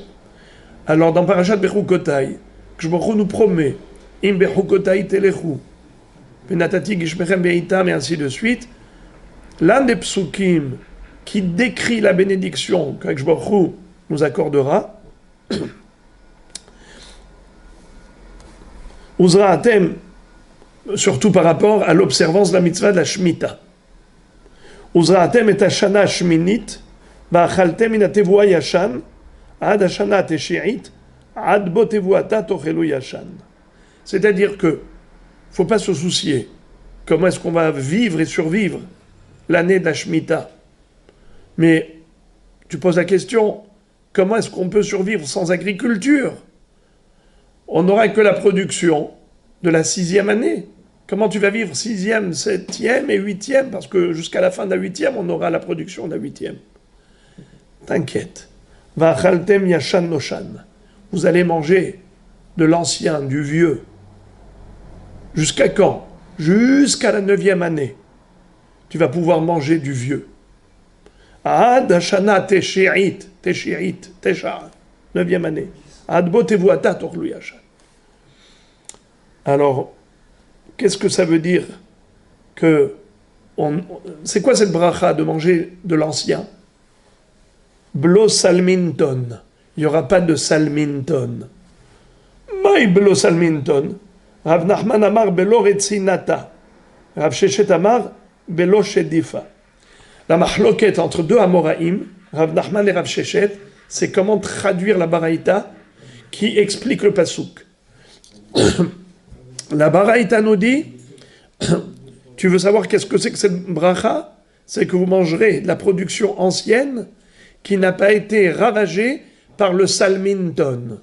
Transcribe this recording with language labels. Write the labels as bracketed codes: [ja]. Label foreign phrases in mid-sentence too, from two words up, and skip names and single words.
[fr] Alors, dans Parashat Bechukotai, Kshbochu nous promet, [he] אם בחקתי תלכו, ונתתי גשמיכם בעתם, [fr] et ainsi de suite. L'un des psukim qui décrit la bénédiction que Kshbochu nous accordera, Uzra'atem, surtout par rapport à l'observance de la mitzvah de la Shemitah. [he] וזרעתם את השנה השמינית, ואכלתם מן התבואה ישן, עד השנה התשיעית, עד בוא תבואתה תאכלו ישן. [fr] C'est-à-dire que, il ne faut pas se soucier comment est-ce qu'on va vivre et survivre l'année de la Shemitah. Mais tu poses la question, comment est-ce qu'on peut survivre sans agriculture? On n'aura que la production de la 6e année. Comment tu vas vivre 6e, 7e et 8e? Parce que jusqu'à la fin de la 8e, on aura la production de la 8e. T'inquiète. [he] ואכלתם ישן נושן. [fr] Vous allez manger de l'ancien, du vieux. Jusqu'à quand? Jusqu'à la 9e année. Tu vas pouvoir manger du vieux. [he] עד השנה התשיעית, תשע, [fr] 9e année. [he] עד בוא תבואתה תאכלו ישן. [fr] Alors, qu'est-ce que ça veut dire que c'est quoi cette bracha de manger de l'ancien? [arc] בלא שלמנטון. [fr] Il n'y aura pas de salminton. [arc] מאי בלא שלמנטון. רב נחמן אמר בלא רציניתא. רב ששת אמר בלא שדפה. [fr] La mahloket entre deux Amoraïm, Rav Nachman et Rav Sheshet, c'est comment traduire la baraïta qui explique le pasouk. La baraïta nous dit, tu veux savoir qu'est-ce que c'est que cette bracha? C'est que vous mangerez de la production ancienne qui n'a pas été ravagée par le salminton.